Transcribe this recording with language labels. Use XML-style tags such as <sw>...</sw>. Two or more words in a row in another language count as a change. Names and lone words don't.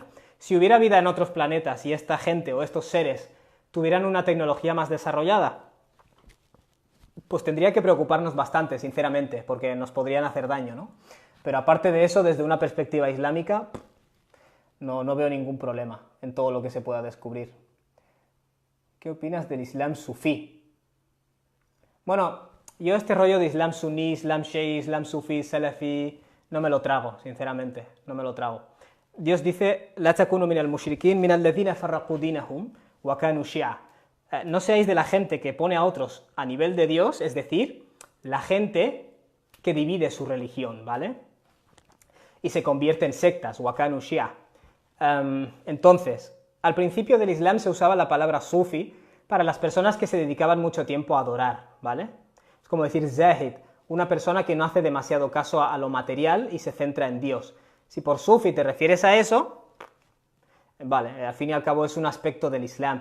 <es>Si hubiera vida en otros planetas y esta gente o estos seres tuvieran una tecnología más desarrollada, pues tendría que preocuparnos bastante, sinceramente, porque nos podrían hacer daño, ¿no? Pero aparte de eso, desde una perspectiva islámica, no veo ningún problema en todo lo que se pueda descubrir. ¿Qué opinas del Islam sufí? Bueno, yo este rollo de Islam suní, Islam shii, Islam sufí, salafi, no me lo trago, sinceramente, no me lo trago. Dios dice,</es> <ar>لا تكونوا من المشركين، من الذين فرقوا دينهم وكانوا شيعا.</ar> <es>No seáis de la gente que pone a otros a nivel de Dios, es decir, la gente que divide su religión, ¿vale? Y se convierte en sectas,</es> <ar>وكانوا شيعا.</ar> <es>Entonces, al principio del Islam se usaba la palabra sufi para las personas que se dedicaban mucho tiempo a adorar, ¿vale? Es como decir zahid, una persona que no hace demasiado caso a lo material y se centra en Dios. Si por sufi te refieres a eso, vale, al fin y al cabo es un aspecto del Islam.</es>